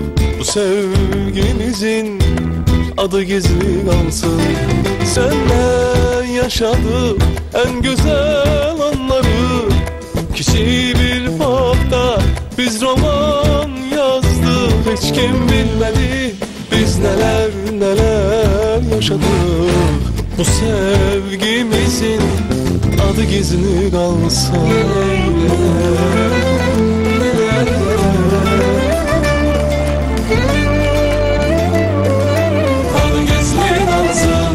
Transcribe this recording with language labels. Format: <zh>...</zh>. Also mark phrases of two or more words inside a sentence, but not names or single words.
<az>Bu sevgimizin adı gizli qalsın.</az> <tr>Senle yaşadık en güzel anları.</tr> <az>Kiçik bir vaxtda biz roman yazdık. Heç kim bilmədi biz nələr yaşadık.</az> <tr>Bu sevgimizin adı gizli kalsın. Adı gizli kalsın.</tr>